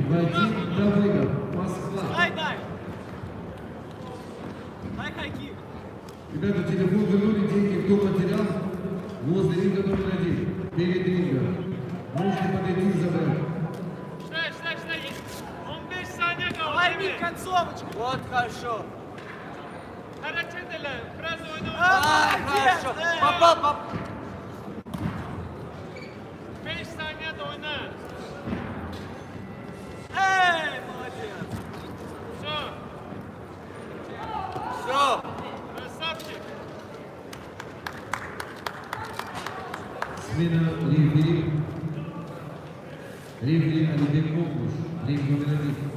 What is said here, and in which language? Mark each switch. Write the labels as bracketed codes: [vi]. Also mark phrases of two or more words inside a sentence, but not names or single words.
[ru] Вадим Давыдов, Москва. Дай! Дай хайки! Ребята, телефон вернули, деньги кто потерял? Возле ринга номер 1, перед рингом. Можете подойти и забрать. [tr] Штай! 15 saniye kaldı. [ru] Возьми концовочку. Вот хорошо. [tr] Hareket ele. Biraz oyna. [ru] Хорошо. Попал. [tr] 5 saniye de oyna. [ru] Эй, молодец. Все. Все. Красавчик. Смена рефери. Рефери Алибек Мокуш, ринг номер 1.